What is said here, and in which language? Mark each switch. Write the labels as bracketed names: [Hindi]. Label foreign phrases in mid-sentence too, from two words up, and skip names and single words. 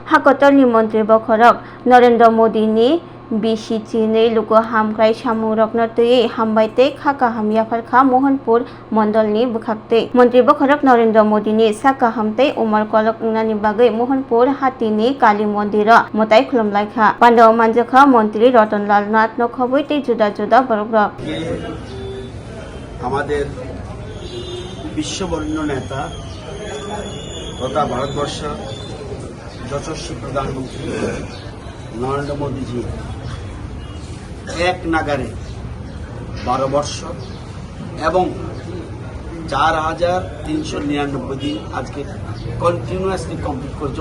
[Kok Borok] हाकतलनि मन्त्री बखरक नरेन्द्र मोदीनि बिसि चिनै लुगु हामग्राय सामुरकनो तयै हामबायते खाका हामयाफारखा मोहनपुर मण्डलनि बुखाक्तै मन्त्री बखरक नरेन्द्र मोदीनि साका हामतै उमर कलक अंनानि बागै मोहनपुर हाटीनि काली मन्दिर मताय खुलुमलायखा पाण्डव मानजखा मन्त्री रतनलाल नाथ नखबैते जुदा जुदा बरग्रक [Bangla] আমাদের বিশ্ববরেণ্য নেতা তথা ভারতবর্ষ যশস্বী প্রধানমন্ত্রী নরেন্দ্র মোদীজি এক নাগারে 12 বর্ষ এবং 4,399 দিন আজকে [English] continuously complete [Bangla] করেছে।